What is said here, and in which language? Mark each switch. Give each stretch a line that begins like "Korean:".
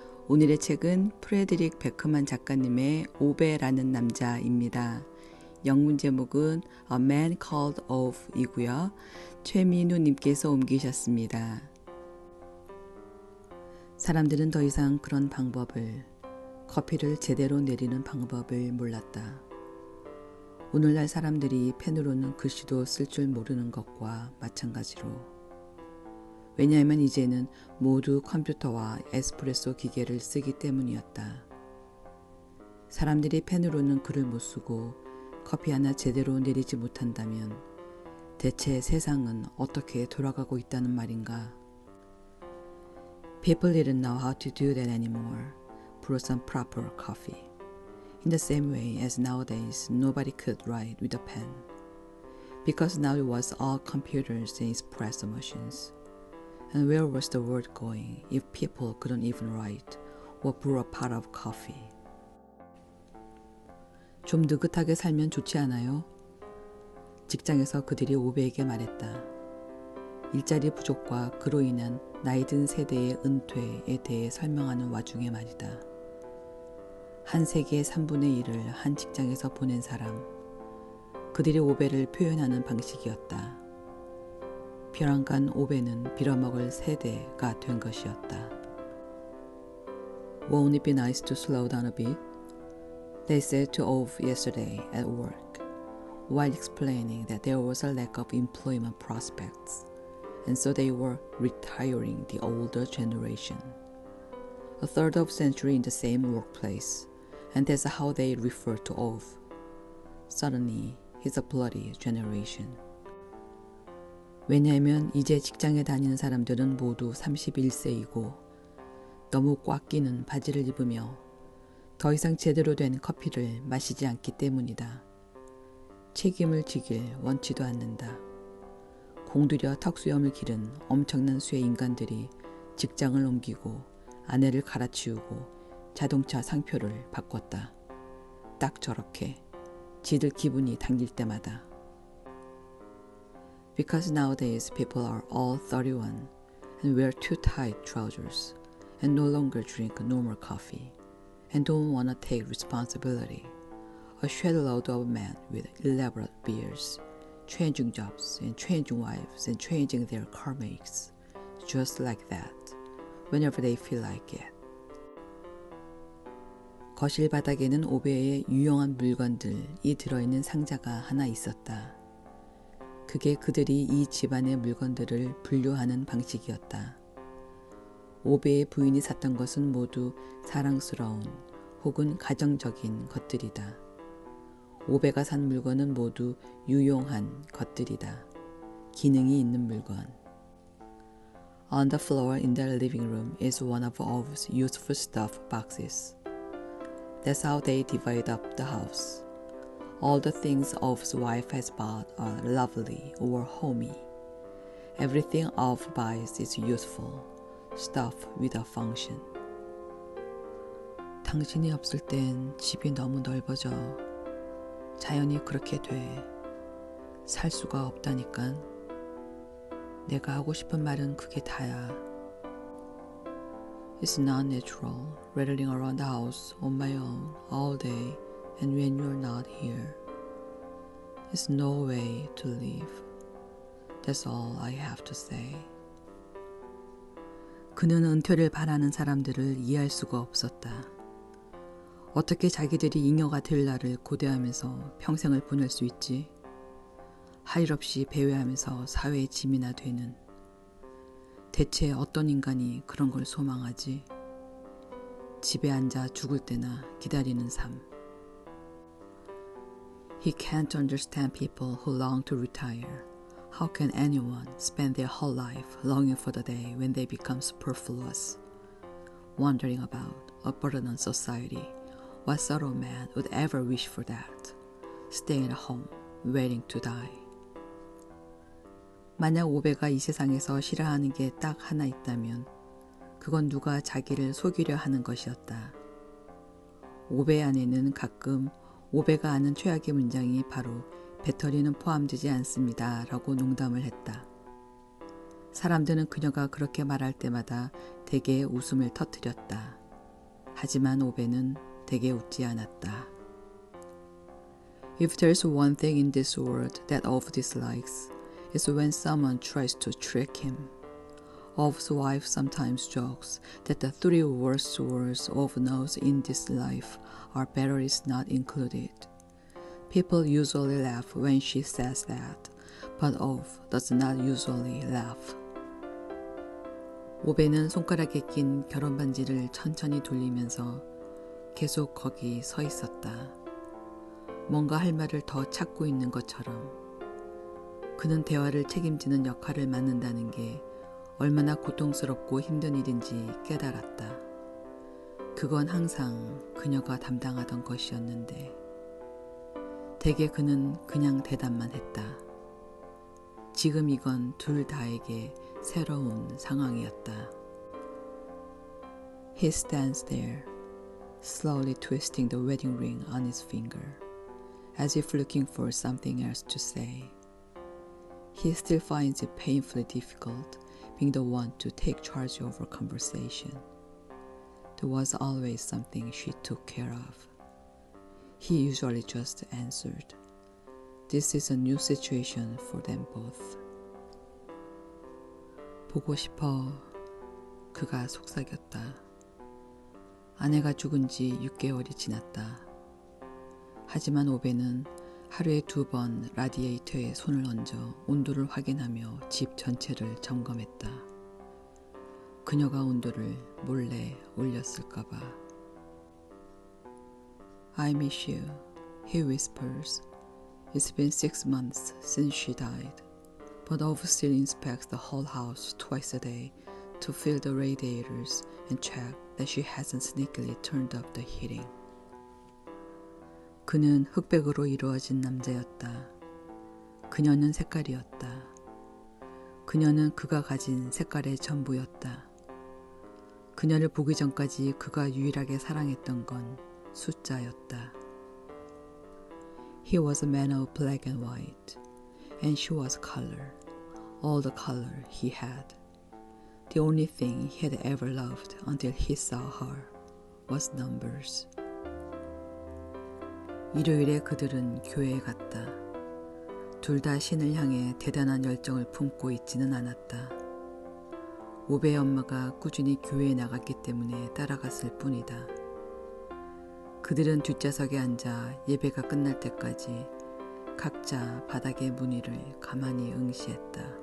Korean: 오늘의 책은 프레드릭 베크만 작가님의 오베라는 남자입니다. 영문 제목은 A Man Called Ove 이고요. 최민우 님께서 옮기셨습니다. 사람들은 더 이상 그런 방법을, 커피를 제대로 내리는 방법을 몰랐다. 오늘날 사람들이 펜으로는 글씨도 쓸 줄 모르는 것과 마찬가지로. 왜냐하면 이제는 모두 컴퓨터와 에스프레소 기계를 쓰기 때문이었다. 사람들이 펜으로는 글을 못 쓰고 커피 하나 제대로 내리지 못한다면 대체 세상은 어떻게 돌아가고 있다는 말인가?
English: People didn't know how to do that anymore. Brew some proper coffee. In the same way as nowadays nobody could write with a pen. Because now it was all computers and espresso machines. And where was the world going if people couldn't even write or brew a pot of coffee?
Korean: 좀 느긋하게 살면 좋지 않아요? 직장에서 그들이 오베에게 말했다. 일자리 부족과 그로 인한 나이 든 세대의 은퇴에 대해 설명하는 와중에 말이다. 한 세기의 3분의 1을 한 직장에서 보낸 사람, 그들의 오베를 표현하는 방식이었다. 벼랑간 오베는 빌어먹을 세대가 된 것이었다.
English: Won't it be nice to slow down a bit? They said to Ove yesterday at work, while explaining that there was a lack of employment prospects, and so they were retiring the older generation. A third of a century in the same workplace, and that's how they refer to Ove. Suddenly, he's a bloody generation.
Korean: 왜냐하면 이제 직장에 다니는 사람들은 모두 31세이고 너무 꽉 끼는 바지를 입으며 더 이상 제대로 된 커피를 마시지 않기 때문이다. 책임을 지길 원치도 않는다. 공들여 턱수염을 기른 엄청난 수의 인간들이 직장을 옮기고 아내를 갈아치우고 자동차 상표를 바꿨다. 딱 저렇게 지들 기분이 당길 때마다.
English: Because nowadays people are all 31 and wear too tight trousers and no longer drink normal coffee and don't want to take responsibility. A shed load of men with elaborate beards, changing jobs and changing wives and changing their car makes, just like that, whenever they feel like it.
Korean: 거실 바닥에는 오베의 유용한 물건들이 들어있는 상자가 하나 있었다. 그게 그들이 이 집안의 물건들을 분류하는 방식이었다. 오베의 부인이 샀던 것은 모두 사랑스러운 혹은 가정적인 것들이다. 오베가 산 물건은 모두 유용한 것들이다. 기능이 있는 물건.
English: On the floor in the living room is one of Ove's useful stuff boxes. That's how they divide up the house. All the things Ove's wife has bought are lovely or homey. Everything Ove buys is useful, stuff with a function.
Korean: 당신이 없을 땐 집이 너무 넓어져. 자연이 그렇게 돼. 살 수가 없다니깐. 내가 하고 싶은 말은 그게 다야.
English: It's not natural, rattling around the house on my own all day and when you're not here. It's no way to live. That's all I have to say.
Korean: 그는 은퇴를 바라는 사람들을 이해할 수가 없었다. 어떻게 자기들이 잉여가 될 날을 고대하면서 평생을 보낼 수 있지? 할 일 없이 배회하면서 사회의 짐이나 되는. 대체 어떤 인간이 그런 걸 소망하지? 집에 앉아 죽을 때나 기다리는 삶.
English: He can't understand people who long to retire. How can anyone spend their whole life longing for the day when they become superfluous? Wondering about a burden on society. What sort of man would ever wish for that? Staying at home, waiting to die.
Korean: 만약 오베가 이 세상에서 싫어하는 게 딱 하나 있다면 그건 누가 자기를 속이려 하는 것이었다. 오베 안에는 가끔 오베가 아는 최악의 문장이 바로 배터리는 포함되지 않습니다 라고 농담을 했다. 사람들은 그녀가 그렇게 말할 때마다 대개 웃음을 터뜨렸다. 하지만 오베는 대개 웃지 않았다.
English: If there's one thing in this world that Ove dislikes, it's when someone tries to trick him. Ove's wife sometimes jokes that the three worst words Ove knows in this life are batteries not included. People usually laugh when she says that, but Ove does not usually laugh.
Korean: 오베는 손가락에 낀 결혼 반지를 천천히 돌리면서 계속 거기 서 있었다. 뭔가 할 말을 더 찾고 있는 것처럼. 그는 대화를 책임지는 역할을 맡는다는 게 얼마나 고통스럽고 힘든 일인지 깨달았다. 그건 항상 그녀가 담당하던 것이었는데 대개 그는 그냥 대답만 했다. 지금 이건 둘 다에게 새로운 상황이었다.
English: He stands there, slowly twisting the wedding ring on his finger, as if looking for something else to say. He still finds it painfully difficult being the one to take charge over conversation. There was always something she took care of. He usually just answered. This is a new situation for them both.
Korean: 보고 싶어. 그가 속삭였다. 아내가 죽은 지 6개월이 지났다. 하지만 오베는 하루에 2번 라디에이터에 손을 얹어 온도를 확인하며 집 전체를 점검했다. 그녀가 온도를 몰래 올렸을까봐.
English: I miss you, he whispers. It's been 6 months since she died, but Ove still inspects the whole house twice a day to fill the radiators and check that she hasn't sneakily turned up the heating.
Korean: 그는 흑백으로 이루어진 남자였다. 그녀는 색깔이었다. 그녀는 그가 가진 색깔의 전부였다. 그녀를 보기 전까지 그가 유일하게 사랑했던 건 숫자였다.
English: He was a man of black and white, and she was color, all the color he had. The only thing he had ever loved until he saw her was numbers.
Korean: 일요일에 그들은 교회에 갔다. 둘 다 신을 향해 대단한 열정을 품고 있지는 않았다. 오베의 엄마가 꾸준히 교회에 나갔기 때문에 따라갔을 뿐이다. 그들은 뒷좌석에 앉아 예배가 끝날 때까지 각자 바닥의 무늬를 가만히 응시했다.